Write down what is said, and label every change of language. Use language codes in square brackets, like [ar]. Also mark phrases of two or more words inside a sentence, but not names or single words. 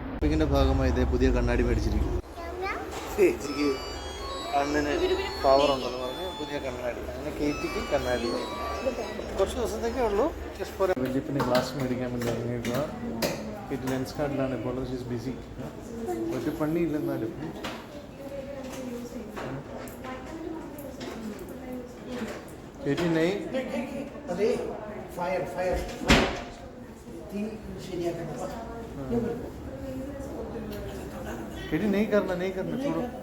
[ml] ഇതിൻ്റെ ഭാഗമായി ഇതേ പുതിയ കണ്ണാടി മേടിച്ചിരിക്കും. ചേച്ചിക്ക് കണ്ണിന് പവർ ഉണ്ടെന്ന് പറഞ്ഞ് പുതിയ കണ്ണാടി. അങ്ങനെ കേറ്റിക്ക് കണ്ണാടി കുറച്ച് ദിവസത്തേക്കേ ഉള്ളൂ. വല്യപ്പിന് ഗ്ലാസ് മേടിക്കാൻ വേണ്ടി ഇറങ്ങിയിട്ടുള്ള കേറ്റി ലെൻസ് കാർഡിലാണ് ഇപ്പോൾ. ബിസി, ഒരു പണിയില്ലെന്നാലും. [hi] केटी नहीं अरे फायर तीन सीढ़ियां करना केटी नहीं करना छोड़ो